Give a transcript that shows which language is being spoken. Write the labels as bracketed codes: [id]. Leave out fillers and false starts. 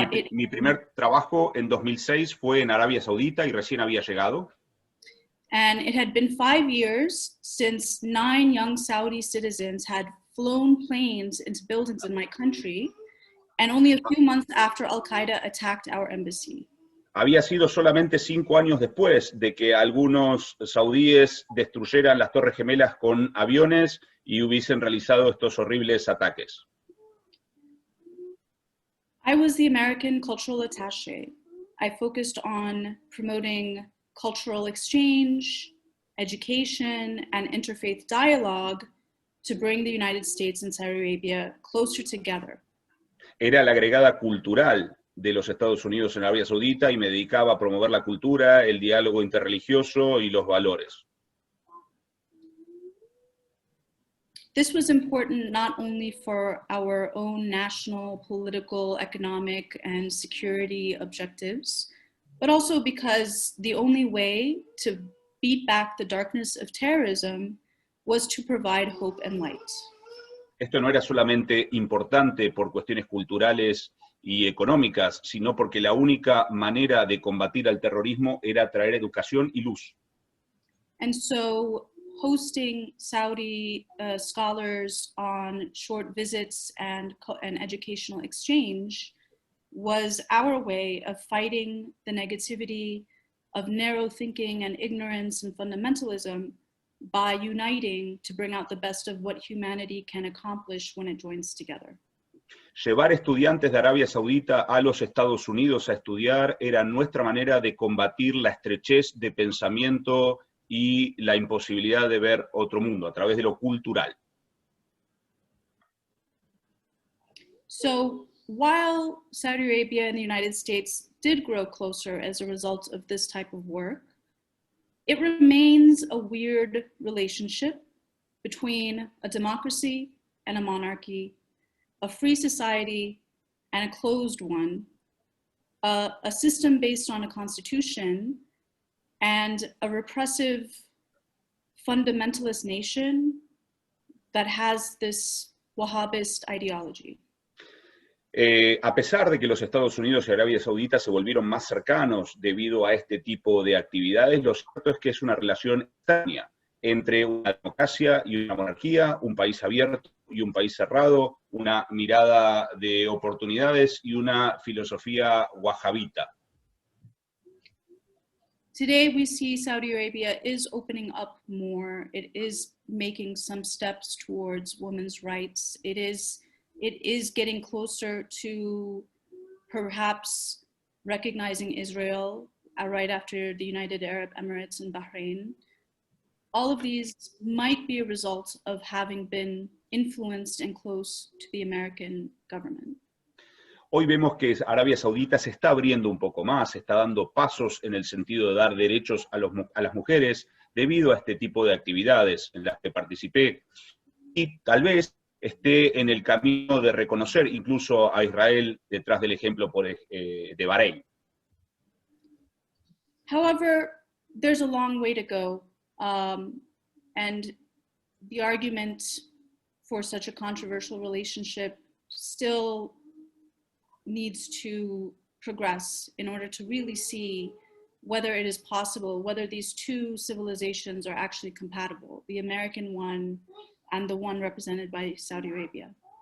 [es] Mi primer trabajo en 2006 fue en Arabia Saudita y recién había llegado. [en] And it had been 5 years since 9 young Saudi citizens had flown planes into buildings in my country, and only a few months after Al-Qaeda attacked our embassy. [es] Había sido solamente 5 años después de que algunos saudíes destruyeran las Torres Gemelas con aviones y hubiesen realizado estos horribles ataques. [en] I was the American cultural attaché. I focused on promoting cultural exchange, education, and interfaith dialogue to bring the United States and Saudi Arabia closer together. [es] Era la agregada cultural de los Estados Unidos en Arabia Saudita y me dedicaba a promover la cultura, el diálogo interreligioso y los valores. [en] This was important not only for our own national, political, economic, and security objectives, but also because the only way to beat back the darkness of terrorism was to provide hope and light. [es] Esto no era solamente importante por cuestiones culturales y económicas, sino porque la única manera de combatir al terrorismo era traer educación y luz. [en] And so hosting Saudi scholars on short visits and educational exchange was our way of fighting the negativity of narrow thinking and ignorance and fundamentalism by uniting to bring out the best of what humanity can accomplish when it joins together. [es] Llevar estudiantes de Arabia Saudita a los Estados Unidos a estudiar era nuestra manera de combatir la estrechez de pensamiento y la imposibilidad de ver otro mundo a través de lo cultural. [en] So while Saudi Arabia and the United States did grow closer as a result of this type of work, it remains a weird relationship between a democracy and a monarchy, a free society and a closed one, a system based on a constitution, and a repressive fundamentalist nation that has this Wahhabist ideology. [es] A pesar de que los Estados Unidos y Arabia Saudita se volvieron más cercanos debido a este tipo de actividades, lo cierto es que es una relación extraña entre una democracia y una monarquía, un país abierto y un país cerrado, una mirada de oportunidades y una filosofía wahhabita. [en] Today we see Saudi Arabia is opening up more. It is making some steps towards women's rights. It is it is getting closer to perhaps recognizing Israel right after the United Arab Emirates and Bahrain. All of these might be a result of having been influenced and close to the American government. [es] Hoy vemos que Arabia Saudita se está abriendo un poco más, está dando pasos en el sentido de dar derechos a las mujeres debido a este tipo de actividades en las que participé. Y tal vez esté en el camino de reconocer incluso a Israel detrás del ejemplo de Bahrein. [en] However, there's a long way to go, and the argument for such a controversial relationship still needs to progress in order to really see whether it is possible, whether these two civilizations are actually compatible, the American one and the one represented by Saudi Arabia.